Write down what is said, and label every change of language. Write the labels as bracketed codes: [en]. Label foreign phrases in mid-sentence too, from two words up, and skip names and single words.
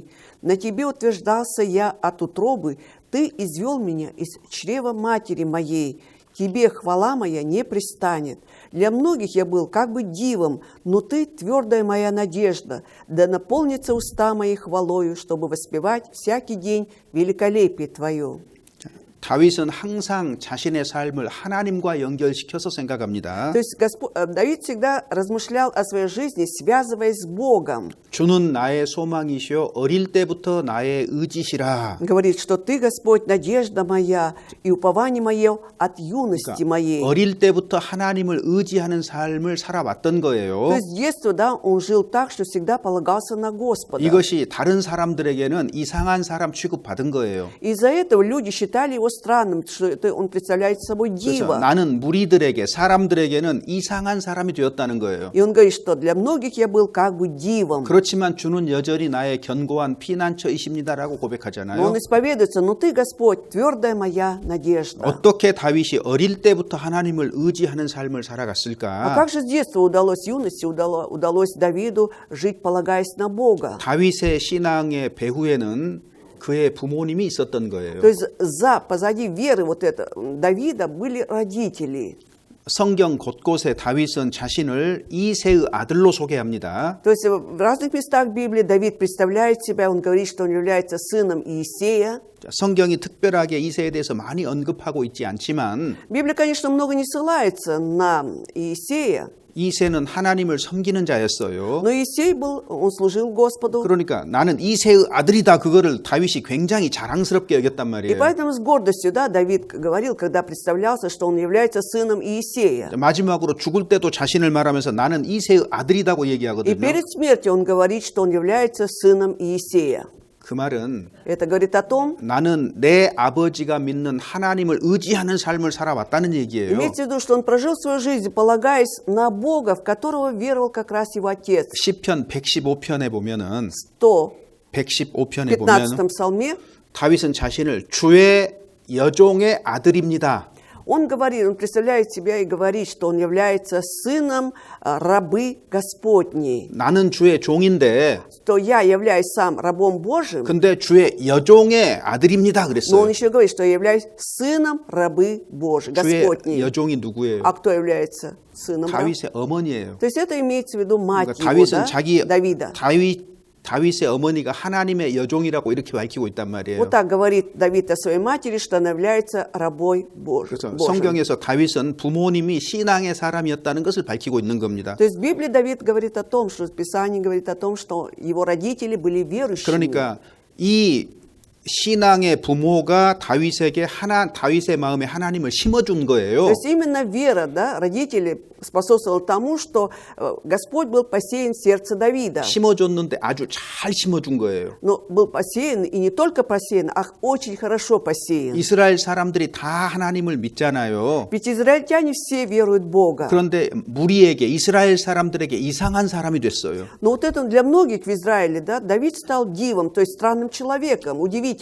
[ru] На Тебе утверждался я от утробы, Ты извел меня из чрева матери моей. Тебе хвала моя не пристанет. Для многих я был как бы дивом, но Ты твердая моя надежда, да наполнится уста мои хвалою, чтобы воспевать всякий день великолепие Твое». [ko] 다윗은 항상 자신의 삶을 하나님과 연결시켜서 생각합니다. [ru] То есть Давид всегда размышлял о своей жизни, связываясь с Богом. [ko] 주는 나의 소망이시요 어릴 때부터 나의 의지시라. [ru] Говорит, что ты, Господь, надежда моя и упование мое от юности моей. [ko] 어릴 때부터 하나님을 의지하는 삶을 살아왔던 [ru] То [ko] 거예요. [ru] есть с детства, да, он жил так, что всегда полагался на Господа. [ko] 이것이 다른 사람들에게는 이상한 사람 취급받은 거예요. [ru] Из-за этого люди считали его странным, что он представляет собой [ko] 그래서 [ru] диво. [ko] 나는 무리들에게 사람들에게는 이상한 사람이 되었다는 거예요. [ru] И он говорит, что для многих я был как бы дивом. [ko] 그렇지만 주는 여전히 나의 견고한 피난처이십니다라고 [ru] Но [ko] 고백하잖아요. [ru] он исповедуется, но ты, Господь, твердая моя надежда. [ko] 어떻게 다윗이 어릴 때부터 하나님을 의지하는 삶을 [ru] А [ko] 살아갔을까? [ru] как же с детства удалось, юности удалось Давиду жить, полагаясь на Бога? [ko] 다윗의 신앙의 배후에는 그의 부모님이 있었던 거예요. [ru] То есть позади веры вот это Давида были родители. [ko] 성경 곳곳에 다윗은 자신을 이새의 아들로 소개합니다. [ru] То есть в разных местах Библии Давид представляет себя, он говорит, что он является сыном Иисея. [ko] 성경이 특별하게 이새에 대해서 많이 언급하고 있지 않지만 [ru] Библия, конечно, много не ссылается на Иисея, [ko] 이새는 하나님을 섬기는 자였어요. [ru] но Иисей он служил Господу. [ko] 그러니까 나는 이새의 아들이다 그거를 다윗이 굉장히 자랑스럽게 여겼단 [ru] И [ko] 말이에요. [ru] поэтому с гордостью, да, Давид говорил, когда представлялся, что он является сыном Иисея. [ko] 마지막으로 죽을 때도 자신을 말하면서 나는 이새의 아들이라고 [ru] И [ko] 얘기하거든요. [ru] перед смертью он говорит, что он является сыном Иисея. [ko] 그 말은 [ru] Это говорит о том, [ko] 나는 내 아버지가 믿는 하나님을 의지하는 삶을 살아왔다는 얘기예요. [ru] имеется в виду, что он прожил свою жизнь, полагаясь на Бога, в которого веровал как раз его отец. [ko] 시편 115편에 보면은 115 115편에 보면 [ru] псалме [ko] 다윗은 자신을 주의 여종의 아들입니다. [ru] он говорит, он представляет себя и говорит, что он является сыном рабы Господней. [ko] 나는 주의 종인데 [ru] Что я являюсь сам рабом Божьим, [ko] 근데 주의 여종의 아들입니다 [ru] но он [ko] 그랬어요. [ru] еще говорит, что я являюсь сыном рабы Божьей, [ko] 주의 [ru] Господней. [ko] 여종이 누구예요? [ru] А кто является сыном? [ko] 다윗의 어머니예요. [ru] То есть это имеется в виду мать [ko] 그러니까 [ru] его, [ko] 다윗은 [ru] да? [ko] 자기 [ru] Давида. [ko] 다윗의 어머니가 하나님의 여종이라고 이렇게 밝히고 있단 말이에요. [ru] Вот так говорит Давид о своей матери, что она является рабой [ko] 그래서 [ru] Божьим. [ko] 성경에서 다윗은 부모님이 신앙의 사람이었다는 것을 밝히고 있는 겁니다. [ru] То есть в Библии Давид говорит о том, что в Писании говорит о том, что его родители были верующими. [ko] 그러니까 이 신앙의 부모가 다윗에게 다윗의 마음에 하나님을 심어준 거예요. [ru] То есть именно вера, да, родители способствовала тому, что Господь был посеян в сердце Давида. [ko] 심어줬는데 아주 잘 심어준 거예요. [ru] Но был посеян, и не только посеян, а очень хорошо посеян. [ko] 이스라엘 사람들이 다 하나님을 믿잖아요. [ru] Ведь израильтяне все веруют в Бога. [ko] 그런데 무리에게 이스라엘 사람들에게 이상한 사람이 됐어요. [ru] Но вот это для многих в Израиле, да, Давид стал дивом, то есть странным человеком, удивительным.